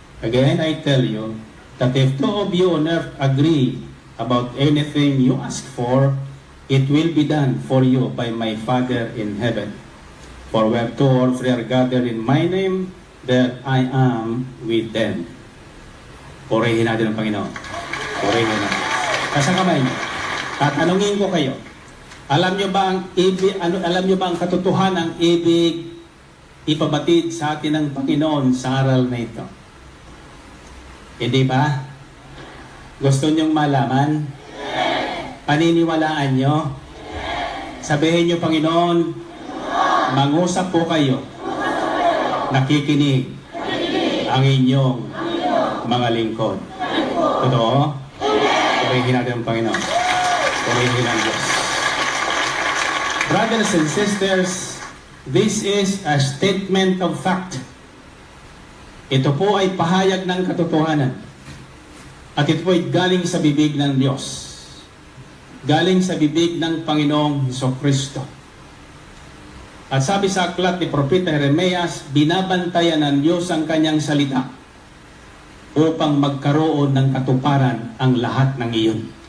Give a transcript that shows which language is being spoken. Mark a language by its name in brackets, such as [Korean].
[English] Again, I tell you that if two of you on earth agree about anything you ask for, it will be done for you by my Father in heaven. For where two or three are gathered in my name, there I am with them. [Filipino] Purihin natin ang Panginoon. Purihin natin. Nasa kamay niyo. Tatanungin ko kayo. Alam niyo ba ang katotohanan ang ibig ipabatid sa atin ng Panginoon sa aral na ito? Hindi ba? Gusto niyong malaman? Paniniwalaan niyo? Sabihin niyo, Panginoon, mangusap po kayo. Nakikinig ang inyong mga lingkod. Totoo? Purihin natin ang Panginoon. Purihin ang Diyos. [English] Brothers and sisters, this is a statement of fact. [Filipino] Ito po ay pahayag ng katotohanan. At ito po ay galing sa bibig ng Diyos. Galing sa bibig ng Panginoong Hesukristo. At sabi sa aklat ni Propeta Jeremias, binabantayan ng Diyos ang kanyang salita upang magkaroon ng katuparan ang lahat ng iyon.